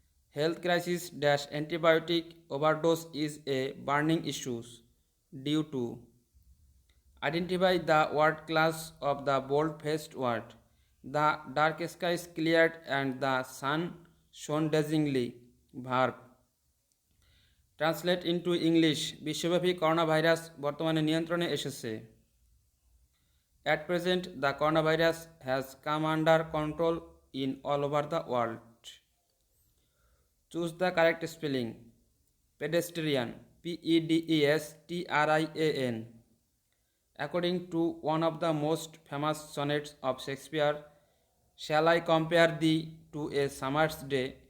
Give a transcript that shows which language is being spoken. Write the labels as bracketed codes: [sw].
[en] Health crisis dash antibiotic overdose is a burning issue due to. Identify the word class of the bold-faced word. The dark skies cleared and the sun shone dazzlingly. Verb. Translate into English. [bn] বিশ্বব্যাপী corona virus বর্তমানে নিয়ন্ত্রণে এসেছে। [en] At present, the coronavirus has come under control in all over the world. Choose the correct spelling. Pedestrian. P-E-D-E-S-T-R-I-A-N. According to one of the most famous sonnets of Shakespeare, shall I compare thee to a summer's day?